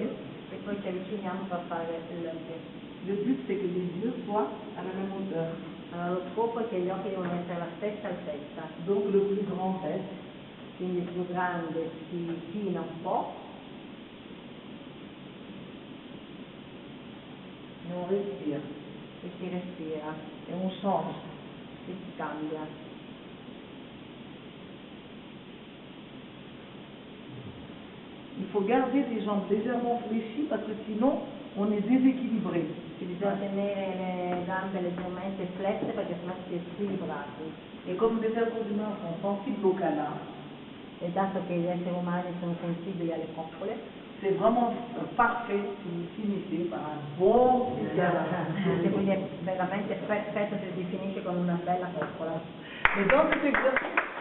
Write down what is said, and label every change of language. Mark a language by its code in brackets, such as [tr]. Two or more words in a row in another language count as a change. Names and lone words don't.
[it] e poi ci avviciniamo per fare il [fr] Le but, c'est que les yeux soient à la même hauteur. [it] allora, lo scopo è che gli occhi devono essere alla stessa altezza, [fr] Donc, le plus grand reste. [it] quindi il più grande si china un po' [fr] Et on respire. [it] e si respira [fr] Et on change. [it] e si cambia. [fr] Il faut garder les jambes légèrement fléchies parce que sinon, on est déséquilibré. [it] Bisogna tenere le gambe leggermente flesse perché sennò si è squilibrati. [fr] Et comme les êtres humains sont sensibles au câlin, [it] E dato che gli esseri umani sono sensibili alle coccole, [fr] c'est vraiment parfait si vous finissez par un bon petit câlin. [it] quindi è veramente perfetto se si finisce con una bella coccola. [fr] Mais dans cet exercice,